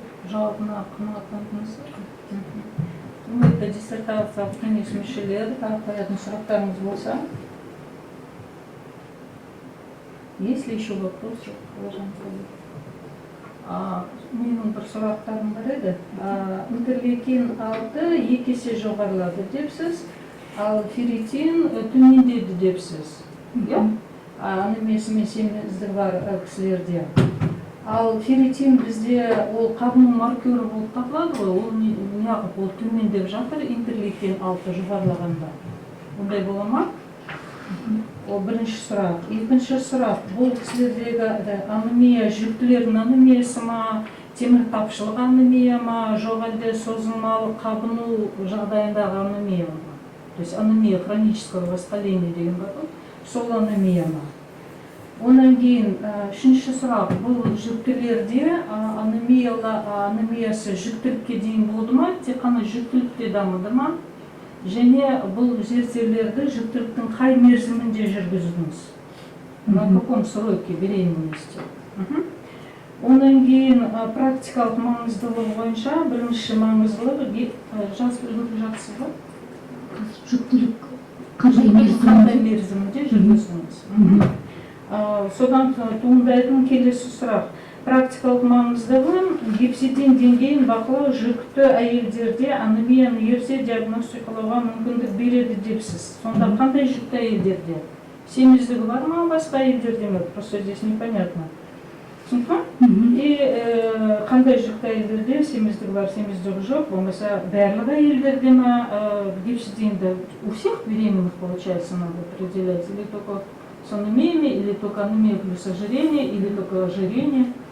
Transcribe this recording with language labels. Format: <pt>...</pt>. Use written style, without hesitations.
<kk>Жауабына қанағаттандыңыз ба? Это диссертация кеңес мүшелері, тағы қоятын сұрақтарыңыз болса.</kk> <ru>Есть ли еще вопросы, уважаемые коллеги?</ru> <kk>Менің бір сұрақтарым бар еді. Интерлейкин 6 екі есе жоғарылады депсіз, ал ферритин төмендеді депсіз. Анемиясымен семіздігі бар кісілерде. Ал ферритин бізде ол қабыну маркері болып табылады ғой, ол неғып ол төмендеп жатыр интерлейкин 6 жоғарылағанда. Ондай бола ма? Ол бірінші сұрақ. Екінші сұрақ, бұл кісілердегі анемия жүктілердің анемиясы ма, темір тапшылық анемия ма, жоқ әлде созылмалы қабыну жағдайындағы анемия ма?</kk> <ru>То есть анемия хронического воспаления</ru> <kk>деген бар ғой, сол анемия ма? Онан кейін үшінші сұрақ, бұл жүктілерде анемиясы жүктілікке дейін болды ма, тек қана жүктілікте дамыды ма? Және бұл зерттеулерді жүктіліктің қай мерзімінде жүргіздіңіз?</kk> <ru>На каком сроке беременности?</ru> <kk>Онан кейін практикалық маңыздылығы бойынша бірінші маңыздылығы жазып үлгеріп жатсыз ба? Жүктілік қандай мерзімінде жүргіздіңіз? Содан туындайтын келесі сұрақ. Практикалық маңыздылығы гепсидин деңгейін бақылау жүкті әйелдерде анемияны ерте диагностикалауға мүмкіндік береді депсіз. Сонда қандай жүкті әйелдерде? Семіздігі бар ма, басқа әйелдерде ме?</kk> <ru>Просто здесь непонятно.</ru> <kk>Түсінді ма? И қандай жүкті әйелдерде семіздігі бар, семіздігі жоқ, болмаса барлық әйелдерде ме гепсидинді</kk> <ru>у всех беременных, получается, надо определять, или только с анемиями, или только анемия плюс ожирение, или только ожирение.</ru>